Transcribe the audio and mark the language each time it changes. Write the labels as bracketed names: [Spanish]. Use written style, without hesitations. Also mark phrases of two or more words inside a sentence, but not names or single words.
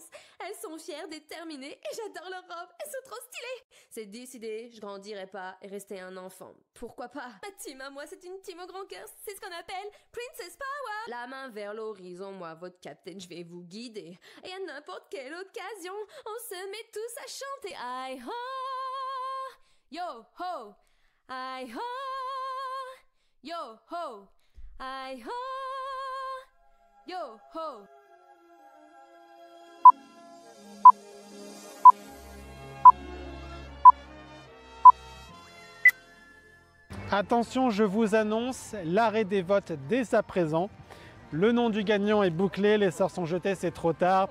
[French] Elles sont fières, déterminées, et j'adore leurs robes, elles sont trop stylées. C'est décidé, je grandirai pas et rester un enfant. Pourquoi pas? Ma team à moi, c'est une team au grand cœur, c'est ce qu'on appelle Princess Power. La main vers l'horizon, moi, votre capitaine, je vais vous guider. Et à n'importe quelle occasion, on se met tous à chanter. I ho, yo ho, I ho. Yo ho, I ho, yo ho. Attention, je vous annonce l'arrêt des votes dès à présent. Le nom du gagnant est bouclé, les sorts sont jetés, c'est trop tard.